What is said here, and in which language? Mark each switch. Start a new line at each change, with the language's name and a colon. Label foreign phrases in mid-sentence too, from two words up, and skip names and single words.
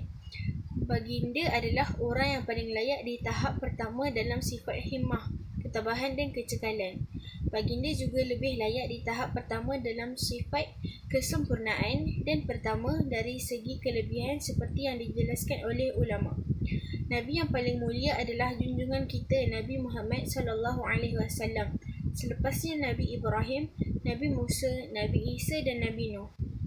Malay: Baginda adalah orang yang paling layak di tahap pertama dalam sifat himmah, ketabahan dan kecekalan. Baginda juga lebih layak di tahap pertama dalam sifat kesempurnaan dan pertama dari segi kelebihan seperti yang dijelaskan oleh ulama. Nabi yang paling mulia adalah junjungan kita Nabi Muhammad SAW. Selepasnya Nabi Ibrahim, Nabi Musa, Nabi Isa dan Nabi Nuh.